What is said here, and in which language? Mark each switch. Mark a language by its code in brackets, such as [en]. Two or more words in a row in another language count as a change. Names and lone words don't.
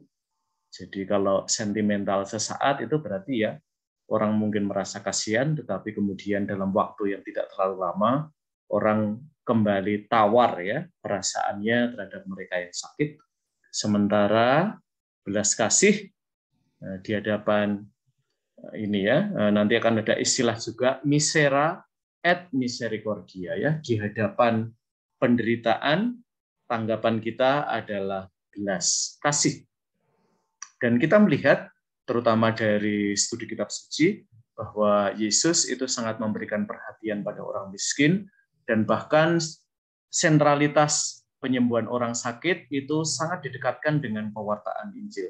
[id] Jadi kalau sentimental sesaat itu berarti ya orang mungkin merasa kasihan, tetapi kemudian dalam waktu yang tidak terlalu lama orang kembali tawar ya perasaannya terhadap mereka yang sakit. Sementara belas kasih di hadapan ini ya, nanti akan ada istilah juga [la] misera et misericordia [id] ya, di hadapan penderitaan tanggapan kita adalah belas kasih. Dan kita melihat terutama dari studi kitab suci bahwa Yesus itu sangat memberikan perhatian pada orang miskin, dan bahkan sentralitas penyembuhan orang sakit itu sangat didekatkan dengan pewartaan Injil.